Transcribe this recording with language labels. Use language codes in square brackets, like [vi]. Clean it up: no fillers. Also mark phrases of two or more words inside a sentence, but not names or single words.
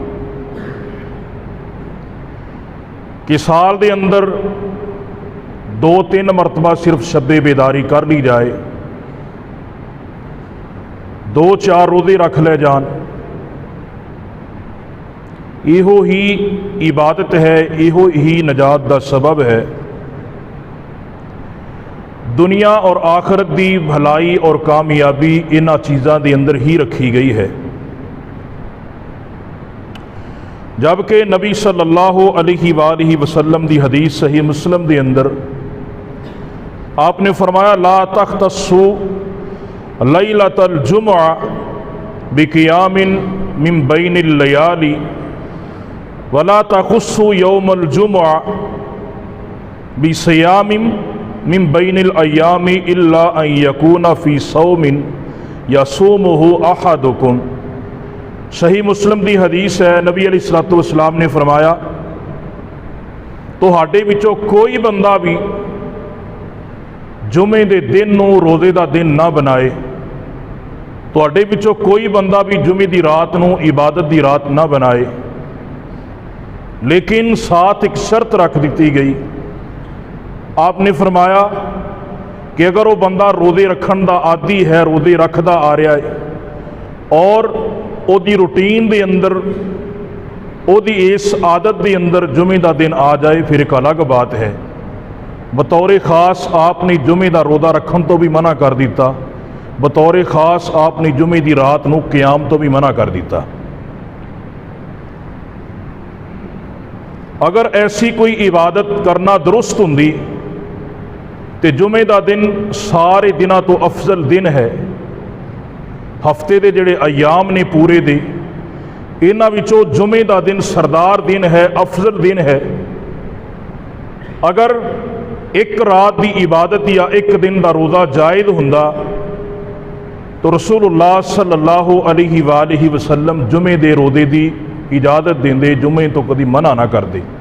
[pa] کہ سال دے اندر 2-3 مرتبہ صرف شب بیداری کر لی جائے، 2-4 روزے رکھ لے جان، یہو ہی عبادت ہے، یہو ہی نجات دا سبب ہے۔ دنیا اور آخرت دی بھلائی اور کامیابی انہاں چیزاں دے اندر ہی رکھی گئی ہے، جبکہ نبی صلی اللہ علیہ وآلہ وسلم دی حدیث صحیح مسلم دے اندر آپ نے فرمایا [ar] لا تختصوا لیلۃ الجمعہ بقیام من بین اللیالی ولا تخصوا یوم الجمعہ بصیام من بین الایام الا ان یکون فی صوم یصومہ احدکم۔ [pa] صحیح مسلم دی حدیث ہے، نبی علیہ الصلوۃ والسلام نے فرمایا تہاڈے وچوں کوئی بندہ بھی جمعے دے دن نو روزے دا دن نہ بنائے، تہاڈے وچوں کوئی بندہ بھی جمعے دی رات نو عبادت دی رات نہ بنائے، لیکن ساتھ ایک شرط رکھ دیتی گئی. آپ نے فرمایا کہ اگر وہ بندہ روزے رکھن دا عادی ہے, روزے رکھدا آ رہا ہے, اور وہ دی روٹین دے اندر وہ دی اس عادت دے اندر جمعے دا دن آ جائے پھر ایک الگ بات ہے. بطور خاص آپ نے جمعے دا روزہ رکھن تو بھی منع کر دیتا, بطور خاص آپ نے جمعے دی رات نو قیام تو بھی منع کر دیتا. اگر ایسی کوئی عبادت کرنا درست ہوندی تے جمعے دا دن سارے دنوں تو افضل دن ہے. ہفتے دے جڑے ایام نے پورے دے, انہاں وچوں جمعے دا دن سردار دن ہے, افضل دن ہے. اگر ایک رات دی عبادت یا ایک دن دا روزہ جائز ہوندا تو رسول اللہ صلی اللہ علیہ وآلہ وسلم جمعے دے روزے دی اجازت دیندے, جمعے تو کدی منع نہ کردے.